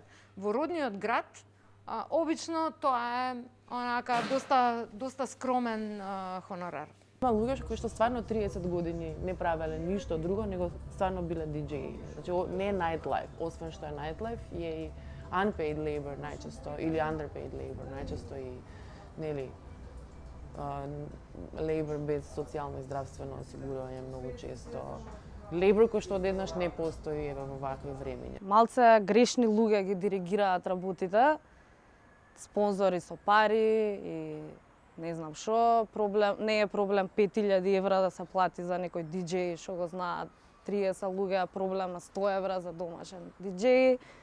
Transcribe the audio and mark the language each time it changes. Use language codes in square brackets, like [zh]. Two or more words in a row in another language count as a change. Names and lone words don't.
[mk] Во родниот град, обично тоа е онака доста скромен хонорар. Има луѓе кои што стварно 30 години не правеле ништо друго, него стварно биле диджеи. Значи, не е nightlife, освен што е nightlife, е и [en] unpaid labor [mk] најчесто, или [en] underpaid labor [mk] најчесто и, нели, labor без социјално и здравствено осигурување многу често. Labor кој што одеднаш не постои еве во вакви времиња. Малце грешни луѓе ги диригираат работите, спонзори со пари и не знам што, не е проблем 5000 евра да се плати за некој диџеј што го знаат 30 луѓе, проблем на 100 евра за домашен диџеј.